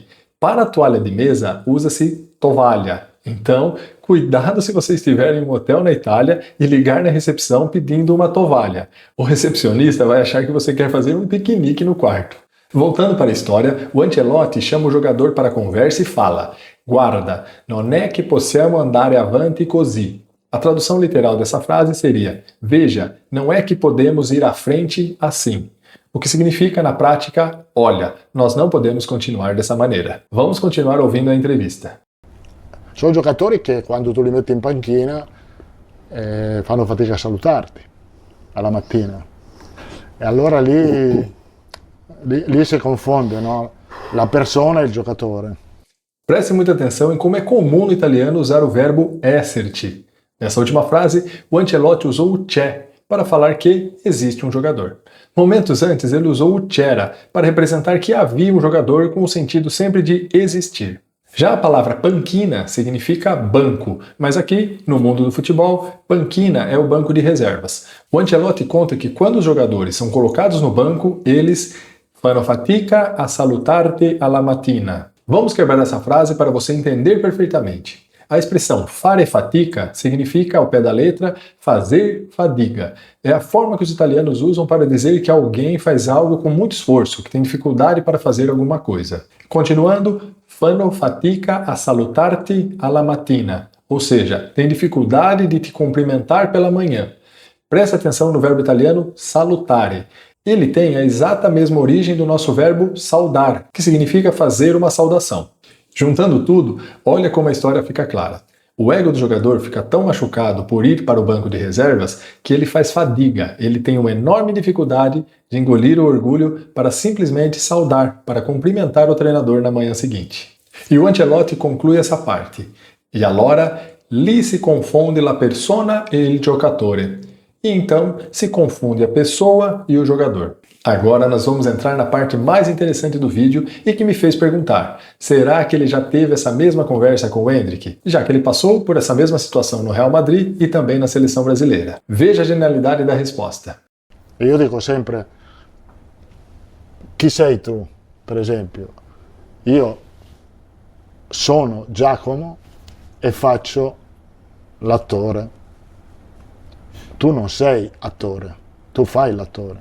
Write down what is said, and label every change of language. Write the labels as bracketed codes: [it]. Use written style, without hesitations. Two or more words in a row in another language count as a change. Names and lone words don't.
[pt] Para a toalha de mesa, usa-se tovalha. Então, cuidado se você estiver em um hotel na Itália e ligar na recepção pedindo uma tovalha. O recepcionista vai achar que você quer fazer um piquenique no quarto. Voltando para a história, o Ancelotti chama o jogador para a conversa e fala: [it] guarda, non è che possiamo andare avanti così. [pt] A tradução literal dessa frase seria: veja, não é que podemos ir à frente assim. O que significa, na prática, olha, nós não podemos continuar dessa maneira. Vamos continuar ouvindo a entrevista. [it] Sono giocatori che quando tu li metti in panchina fanno fatica a salutarti alla mattina. E allora lì si confonde, no? La persona e il giocatore. [pt] Preste muita atenção em como é comum no italiano usar o verbo esserci. Nessa última frase, o Ancelotti usou o c'è para falar que existe um jogador. Momentos antes, ele usou o c'era para representar que havia um jogador com o sentido sempre de existir. Já a palavra panchina significa banco, mas aqui, no mundo do futebol, panchina é o banco de reservas. O Ancelotti conta que quando os jogadores são colocados no banco, eles [it] fanno fatica a salutarti alla mattina. [pt] Vamos quebrar essa frase para você entender perfeitamente. A expressão [it] fare fatica [pt] significa, ao pé da letra, fazer fadiga. É a forma que os italianos usam para dizer que alguém faz algo com muito esforço, que tem dificuldade para fazer alguma coisa. Continuando, [it] fanno fatica a salutarti alla mattina, [pt] ou seja, tem dificuldade de te cumprimentar pela manhã. Presta atenção no verbo italiano salutare. Ele tem a exata mesma origem do nosso verbo saudar, que significa fazer uma saudação. Juntando tudo, olha como a história fica clara. O ego do jogador fica tão machucado por ir para o banco de reservas que ele faz fadiga, ele tem uma enorme dificuldade de engolir o orgulho para simplesmente saudar, para cumprimentar o treinador na manhã seguinte. E o Ancelotti conclui essa parte. [it] E allora lì si confonde la persona e il giocatore. [pt] E então se confunde a pessoa e o jogador. Agora nós vamos entrar na parte mais interessante do vídeo e que me fez perguntar, será que ele já teve essa mesma conversa com o Endrick? Já que ele passou por essa mesma situação no Real Madrid e também na seleção brasileira. Veja a genialidade da resposta. [it] Io dico sempre, chi sei tu, per esempio? Io sono Giacomo e faccio l'attore. Tu non sei attore, tu fai l'attore.